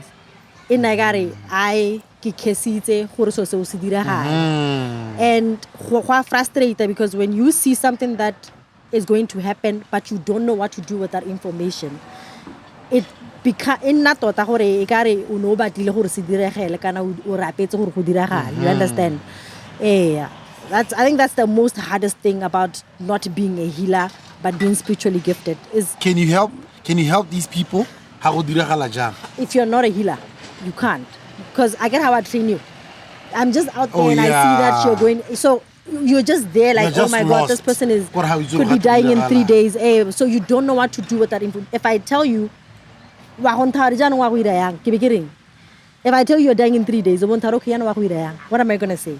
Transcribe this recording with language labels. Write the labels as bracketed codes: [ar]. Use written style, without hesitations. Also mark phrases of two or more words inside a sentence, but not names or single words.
[en] In Nagari, and frustrated because when you see something that is going to happen, but you don't know what to do with that information, it becomes you understand? Yeah. I think that's the most hardest thing about not being a healer but being spiritually gifted is Can you help these people? [tn] Ha go diragala jang? [en] if you're not a healer, you can't. Because I get how I train you. I'm just out there Oh, and I see that yeah. you're going. So you're just there like, You're oh my just God, lost. this person is What, how you could do- be dying in how- 3 days. So you don't know what to do with that info. If I tell you, if I tell you you're dying in 3 days, what am I going to say?